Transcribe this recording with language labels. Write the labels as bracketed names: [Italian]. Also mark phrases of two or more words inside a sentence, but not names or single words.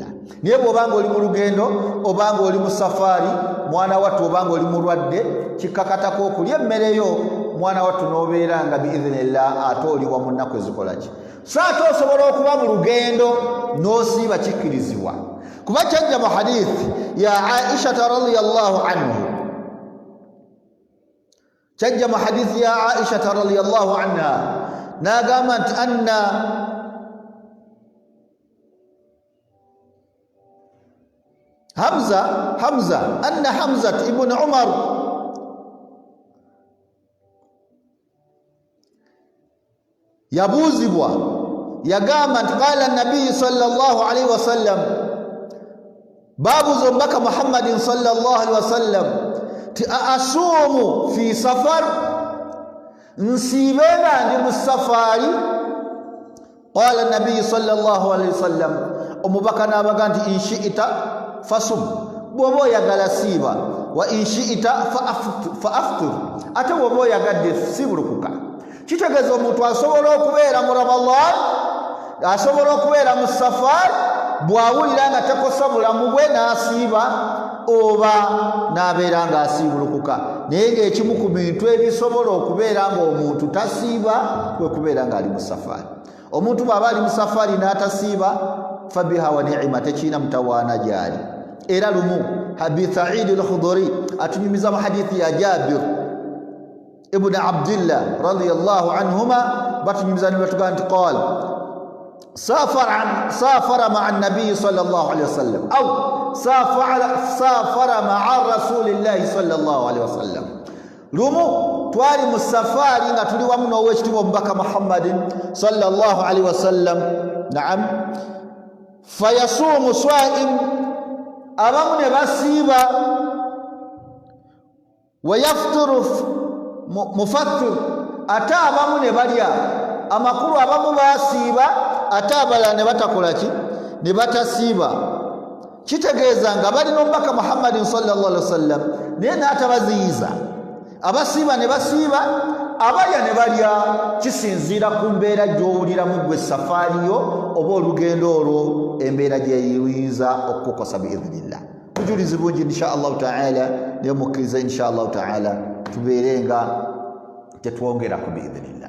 [Ganda] naye bw'obanga oli mu lugendo, obanga oli mu safaari mwana wattu, obanga oli mulwadde, kikkakatako okulya emmere yo mwana wattu n'obeera nga biidhnillah ate oliwa mu nnaku ezikola ki. so ate osobola okuba mu lugendo n'osiiba, kikkirizibwa. kuba kyajja mu hadithi ya Aishata [Arabic] رضي الله عنه, [Ganda] kyajja mu hadithi ya Aishata [Arabic] رضي الله عنها [Ganda] n'agamba nti anna Hamza ibn Umar yabuuzibwa, yagamba nti [Arabic] قال النبي صلى الله عليه وسلم, [Ganda] baabuuza omubaka [Arabic] محمد صلى الله عليه وسلم [Ganda] ti [Arabic] أصوم في سفر, [Ganda] nsiibe nga ndi mu safaari. [Arabic] قال النبي صلى الله عليه وسلم, [Ganda] omubaka n'abaga nti [Arabic] إن شئت فصم, [Ganda] bw'oba oyagala siiba, [Arabic] وإن شئت فأفطر, [Ganda] ate bw'oba oyagadde sibulukuka. kitegeeza omuntu asobola okubeera mu Ramadan, asobola okubeera mu safaari, bw'awulira nga takosa bulamu bwe n'asiiba, oba n'abeera ng'asiibulukuka. naye ng'ekimu ku bintu ebisobola okubeera ng'omuntu tasiiba kwe kubeera ng'ali mu safaari. omuntu bw'aba ali mu safaari n'atasiiba, [Arabic] فبها ونعمت, [Ganda] tekiina mutawaana gyali. era lumu Abi Sa'id al-Khudri atunyumiza mu hadithi ya Jabir ibn Abdillah [Arabic] رضي الله عنهما, [Ganda] batunyumiza ne batugamba nti [Arabic] قال سافر مع النبي صلى الله عليه وسلم أو سافر مع رسول الله صلى الله عليه وسلم. [Ganda] Lumu twali mu safari nga tuli wamu n'owekitiibwa omubaka [Arabic] محمد صلى الله عليه وسلم. [Ganda] Naam, [Arabic] فيصوم صائم, [Ganda] abamu ne basiiba, [Arabic] ويفطر مفطر, [Ganda] ate abamu ne balya. Amakulu abamu basiiba ate abalala ne batakola ki, ne batasiiba. Kitegeeza nga balina omubaka [Arabic] محمد صلى الله عليه وسلم [Ganda] naye n'atabaziyiza. Abasiiba ne basiiba, abalya ne balya. Kisinziira ku mbeera gy'owuliramu gwe safaari yo oba olugendo olwo, embeera gyeyinza okukukosa biidhnillah. Bujulizi bungi [Arabic] إن شاء الله تعالى, [Ganda] naye mukkiriza [Arabic] إن شاء الله تعالى [Ganda] tubeere nga tetwongerako biidhnillah.